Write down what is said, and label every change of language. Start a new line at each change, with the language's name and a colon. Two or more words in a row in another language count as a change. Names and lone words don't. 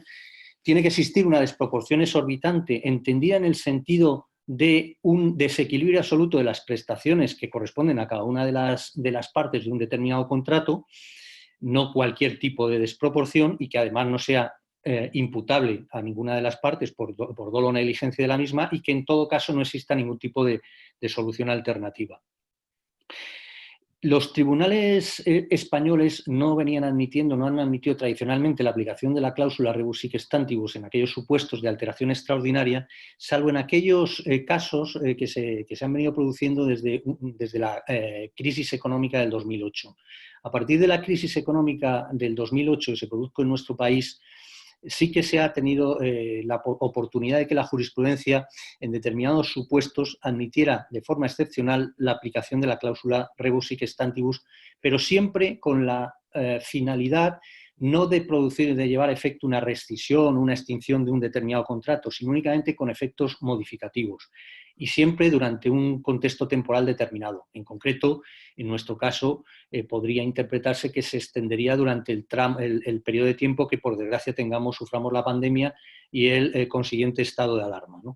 Spanish: Tiene que existir una desproporción exorbitante, entendida en el sentido de un desequilibrio absoluto de las prestaciones que corresponden a cada una de las partes de un determinado contrato, no cualquier tipo de desproporción, y que además no sea imputable a ninguna de las partes por dolo o negligencia de la misma, y que en todo caso no exista ningún tipo de solución alternativa. Los tribunales españoles no han admitido tradicionalmente la aplicación de la cláusula
Latin: rebus sic stantibus
Spanish: en aquellos supuestos de alteración extraordinaria, salvo en aquellos casos que se han venido produciendo desde la crisis económica del 2008. A partir de la crisis económica del 2008 que se produjo en nuestro país, sí que se ha tenido la oportunidad de que la jurisprudencia en determinados supuestos admitiera de forma excepcional la aplicación de la cláusula
Latin: rebus sic stantibus,
Spanish: pero siempre con la finalidad no de llevar a efecto una rescisión, una extinción de un determinado contrato, sino únicamente con efectos modificativos, y siempre durante un contexto temporal determinado. En concreto, en nuestro caso, podría interpretarse que se extendería durante el periodo de tiempo que, por desgracia, suframos la pandemia y el consiguiente estado de alarma, ¿no?